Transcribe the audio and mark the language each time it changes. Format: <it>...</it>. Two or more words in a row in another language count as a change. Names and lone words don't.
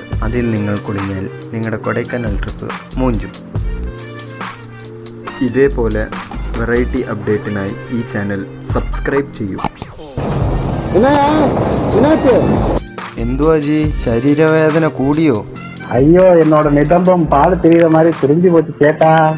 <ml>അതിൽ നിങ്ങൾ കുടുങ്ങിയാൽ നിങ്ങളുടെ കൊടൈക്കനാൽ ട്രിപ്പ് മൂഞ്ചും. ഇതേപോലെ വെറൈറ്റി അപ്ഡേറ്റിനായി ഈ ചാനൽ സബ്സ്ക്രൈബ് ചെയ്യൂ. എന്തുവാ ജി, ശരീരവേദന കൂടിയോ?</ml> <ta>ஐயோ, என்னோட நிதம்பம் பால் தெரியுற மாதிரி தெரிஞ்சு போச்சு கேட்டா.</ta>